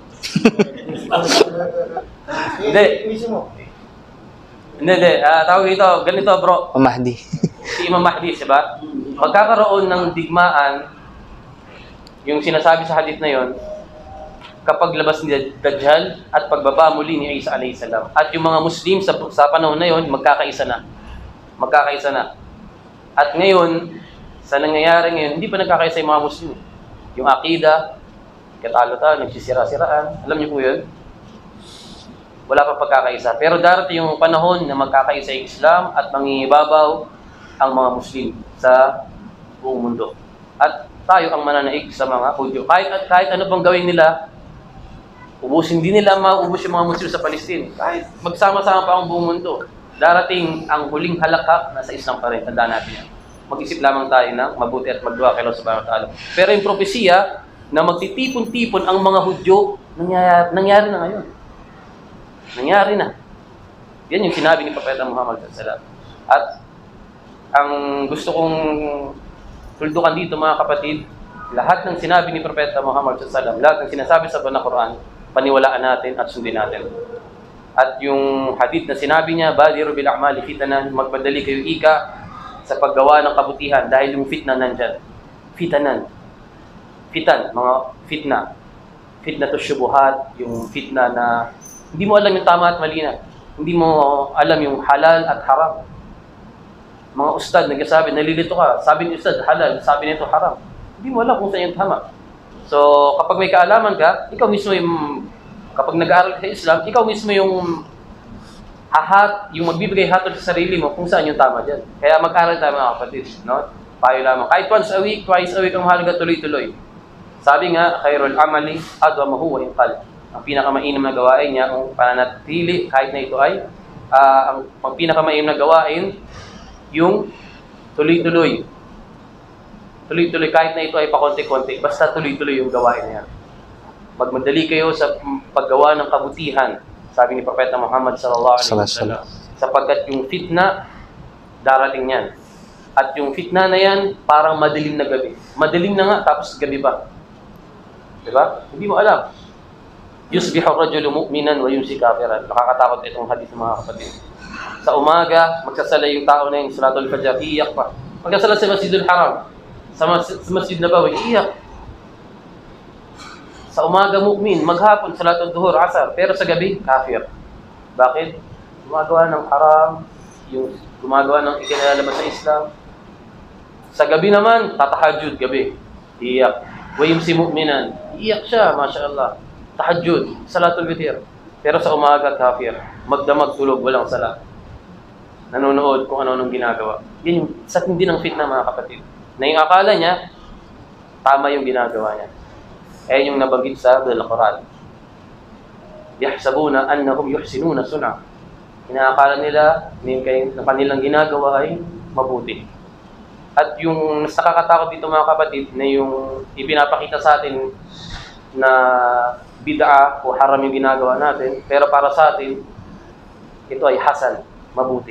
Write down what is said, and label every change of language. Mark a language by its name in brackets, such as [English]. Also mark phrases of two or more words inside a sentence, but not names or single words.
[Filipino] Hindi. Tawag dito, ganito bro. Mahdi. Si Imam Mahdi, diba? Magkakaroon ng digmaan, yung sinasabi sa hadith na yon, kapag labas ni Dajjal at pagbaba muli ni Isa [Arabic] عليه السلام. [Filipino] At yung mga Muslim sa panahon na yon, magkakaisa na. At ngayon, sa nangyayari ngayon, hindi pa nagkakaisa yung mga Muslim. Yung akida, katalo-talo, nagsisira-siraan. Alam niyo po yun? Wala pa pagkakaisa. Pero darating yung panahon na magkakaisa yung Islam at mangingibabaw ang mga Muslim sa buong mundo. At tayo ang mananaig sa mga Hudyo. Kahit ano pang gawin nila, ubusin din nila, maubos yung mga Muslim sa Palestine. Kahit magsama-sama pa ang buong mundo. Darating ang huling halakhak na sa Islam pa rin. Tandaan natin yan. Mag-isip lamang tayo ng mabuti at magdua kay Allah [Arabic] سبحانه وتعالى. [Filipino] Pero yung propesiya na magtitipon-tipon ang mga Hudyo, nangyari na ngayon. Nangyari na. Yan yung sinabi ni Propeta Muhammad SAW. At ang gusto kong tuldukan dito mga kapatid, lahat ng sinabi ni Propeta Muhammad SAW, lahat ng sinasabi sa Banal na Quran, paniwalaan natin at sundin natin. At yung hadith na sinabi niya, [Arabic] بادروا بالأعمال فتنا, [Filipino] magmadali kayo ika sa paggawa ng kabutihan dahil yung fitna nandyan. Fitan, mga fitna. Fitna to syubuhat, yung fitna na hindi mo alam yung tama at mali na. Hindi mo alam yung halal at haram. Mga ustad nagsasabi, nalilito ka. Sabi ni ustad, halal. Sabi nito, haram. Hindi mo alam kung saan yung tama. So, kapag may kaalaman ka, ikaw mismo yung, kapag nag-aaral ka sa Islam, ikaw mismo yung yung magbibigay hatol sa sarili mo kung saan yung tama dyan. Kaya mag-aaral tayo mga kapatid. No? Payo lamang. Kahit [English] once a week, twice a week, [Filipino] ang mahalaga tuloy-tuloy. Sabi nga, [Arabic] خير الأعمال أدومه وإن قل. [Filipino] Ang pinakamainam na gawain niya, ang pananatili, kahit na ito ay, ang pinakamainam na gawain, yung tuloy-tuloy. Tuloy-tuloy, kahit na ito ay pakonti-konti, basta tuloy-tuloy yung gawain niya. Magmadali kayo sa paggawa ng kabutihan, sabi ni Propeta Muhammad [Arabic] صلى الله عليه وسلم. [Filipino] Sapagkat yung fitna, darating yan. At yung fitna na yan, parang madilim na gabi. Madilim na nga, tapos gabi ba? Diba? Hindi mo alam. [Arabic] يصبح الرجل مؤمنا ويمسي كافرا. [Filipino] Nakakatakot itong hadith ng mga kapatid. Sa umaga, magsasala yung tao na yung [Arabic] صلاة الفجر, [Filipino] iiyak pa. Magsasala sa Masjidul Haram, sa Masjid Nabawi, iiyak. Sa umaga mu'min, maghapon, [Arabic] صلاة الظهر, [Filipino] asar, pero sa gabi, kafir. Bakit? Gumagawa ng haram, yung gumagawa ng ikinalalaman sa Islam. Sa gabi naman, tatahajjud gabi, iiyak. [Arabic] ويمسي مؤمنا, [Filipino] iiyak siya, mashallah. Tahajjud, [Arabic] صلاة الوتر. [Filipino] Pero sa umaga, kafir. Magdamag tulog, walang sala. Nanonood kung ano-anong ginagawa. Yan yung sa hindi ng fitna, mga kapatid. Na yung akala niya, tama yung ginagawa niya. Ayan yung nabanggit sa Al-Quran. [Arabic] يحسبون أنهم يحسنون صنعا. [Filipino] Inaakala nila na kanilang ginagawa ay mabuti. At yung mas nakakatakot dito, mga kapatid, na yung ipinapakita sa atin na bid'a o haram yung ginagawa natin, pero para sa atin, ito ay hasan, mabuti.